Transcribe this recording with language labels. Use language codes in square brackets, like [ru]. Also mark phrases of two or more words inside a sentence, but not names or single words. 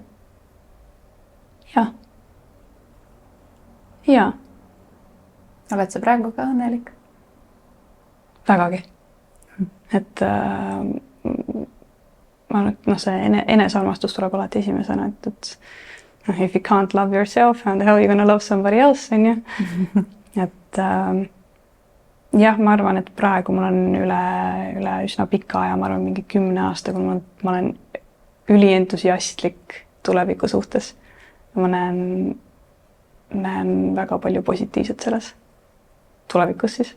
[et] Jah. Jaa. Oled sa praegu ka õnnelik? Vägagi. Et ma arvan, et see enesearmastus tuleb alati esimesena, et [en] if you can't love yourself, how the hell you gonna love somebody else, [et] on ju? Et jah, ma arvan, et praegu mul on üle üsna pika aja, ma arvan mingi 10 aasta, kui ma olen ülientusiastlik tuleviku suhtes. Ma näen väga palju positiivset selles tulevikus siis.